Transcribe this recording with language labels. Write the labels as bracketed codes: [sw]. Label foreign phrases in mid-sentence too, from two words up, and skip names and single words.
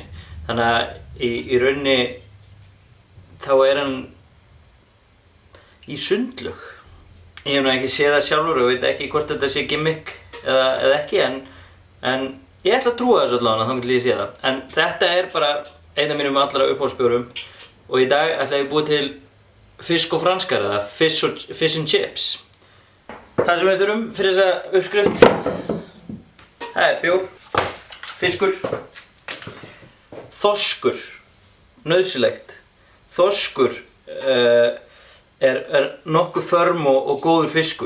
[is] Þannig að í rauninni þá er hann í sundlaug. Ég hef nú ekki séð það sjálfur og veit ekki hvort þetta sé gimmick eða ekki, en ég ætla að trúa þessu allavega þangað til ég sé það. En þetta er bara einn af mínum allra uppáhaldsbjórum og í dag ætla ég að búa til fisk og franskar eða [en] fish and chips. [is] Það sem við þurfum fyrir þessa uppskrift, það er bjór, fiskur, þorskur, nauðsynlegt. Þorskur er nokkuð förm og góður fiskur.